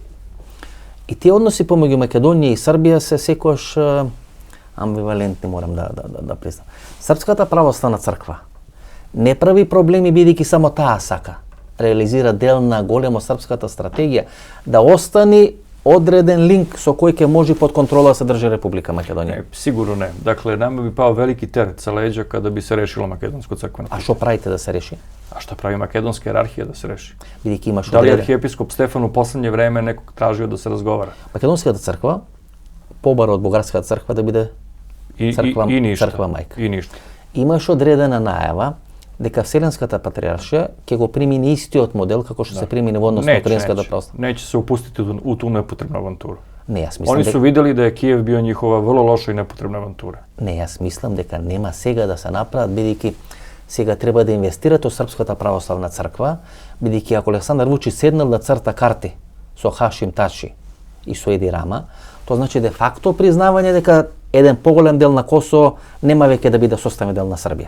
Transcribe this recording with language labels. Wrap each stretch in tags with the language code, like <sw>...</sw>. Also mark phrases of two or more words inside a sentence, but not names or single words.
<mk>И тие односи помеѓу Македонија и Србија се секојаш амбивалентни, морам да признам. Српската православна црква не прави проблеми бидејќи само таа сака. Реализира дел на големо српската стратегија да остани одреден линк со кој ќе може под контрола да се држи Република Македонија. Не, сигурно не.</mk> <sr>Dakle, nama bi pao veliki teret sa leđa kada bi se rešilo makedonsko crkveno pitanje.</sr> <mk>А што правите да се реши?</mk> <sr>A šta pravi makedonska jerarhija da se reši?</sr> <mk>Бидејќи имаш</mk> <sr>Da li je arhijepiskop Stefan u poslednje vreme nekog tražio da se razgovara?</sr> <mk>Македонската црква побара од бугарската црква да биде црква мајка. И ништо. Имаш одредена најава дека Вселенската патриjaršија ќе го примени истиот модел како што се примени во однос на украинската православна.</mk> <sr>Neće se upustiti u tu nepotrebnu avanturu.</sr> <mk>Не, јас мислам</mk> <sr>Oni su videli da je Kijev bio njihova vrlo loša i nepotrebna avantura.</sr> <mk>Не, јас мислам дека нема сега да се направат, бидејќи сега треба да инвестирате во Српската православна црква, бидејќи ако Александар Вучич седнал да црта карти со Хашим Тачи и со Еди Рама, тоа значи де факто признавање дека еден поголем дел на Косово нема веќе да биде составен дел на Србија.</mk>